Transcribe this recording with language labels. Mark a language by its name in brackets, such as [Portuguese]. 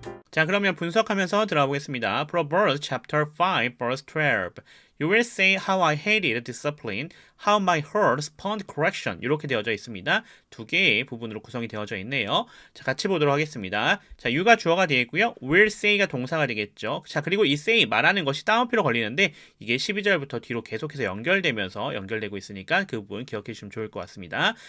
[Korean] 자, 그러면 분석하면서 들어가 보겠습니다. [English] Proverbs chapter 5 verse 12. You will say how I hated discipline, how my heart spurned correction. [Korean] 이렇게 되어져 있습니다. 두 개의 부분으로 구성이 되어져 있네요. 자, 같이 보도록 하겠습니다. 자, you가 주어가 되어 있고요. [English] will say [Korean] 가 동사가 되겠죠. 자, 그리고 이 say 말하는 것이 따옴표로 걸리는데 이게 12절부터 뒤로 계속해서 연결되면서 연결되고 있으니까 그 부분 기억해 주시면 좋을 것 같습니다.